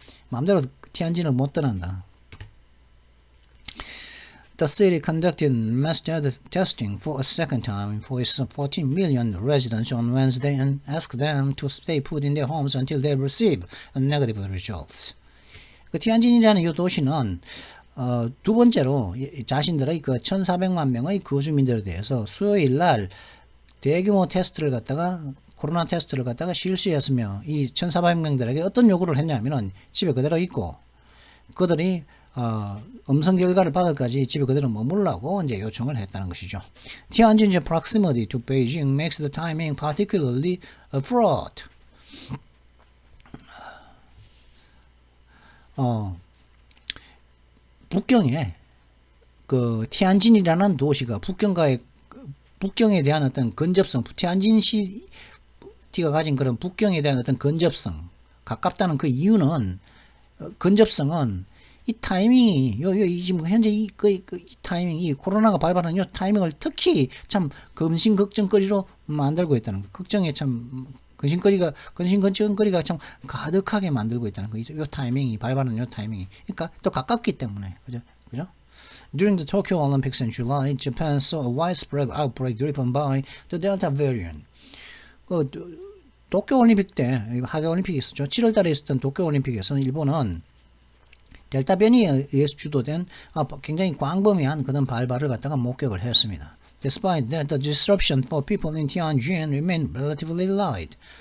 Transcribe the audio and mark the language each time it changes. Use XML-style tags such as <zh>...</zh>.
<ko>마음대로 티안진을 못 떠난다.</ko> <en>The city conducted mass testing for a second time for its 14 million residents on Wednesday and asked them to stay put in their homes until they receive negative results.</en> <ko>티안진이라는 이 도시는 두 번째로 자신들의 1,400만 명의 거주민들에 대해서 수요일 날 대규모 테스트를 갖다가 코로나 테스트를 갖다가 실시했으며 이 1,400명들에게 어떤 요구를 했냐면은 집에 그대로 있고 그들이 음성 결과를 받을까지 집에 그대로 머물라고 이제 요청을 했다는 것이죠.</ko> <en>Tianjin's proximity to Beijing makes the timing particularly fraught.</en> <ko>북경에 그 티안진이라는 도시가 북경에 대한 어떤 근접성, 티안진시티가 가진 그런 북경에 대한 어떤 근접성, 가깝다는 그 이유는 근접성은 이 타이밍이 지금 현재 이 타이밍이 코로나가 발발하는 이 타이밍을 특히 참 근심걱정거리로 만들고 있다는 거. 걱정에 참 근심걱정거리가 참 가득하게 만들고 있다는 거죠. 이 타이밍이 발발하는 이 타이밍이. 그러니까 또 가깝기 때문에 그죠?</ko> <en>During the Tokyo Olympics in July, Japan saw a widespread outbreak driven by the Delta variant.</en> <ko>그 도쿄 올림픽 때 하계 올림픽이 있었죠. 7월 달에 있었던 도쿄 올림픽에서는 일본은 델타 변이에 의해서 주도된 굉장히 광범위한 그런 발발을 갖다가 목격을 했습니다.</ko> <en>Despite that, the disruption for people in Tianjin remained relatively light.</en>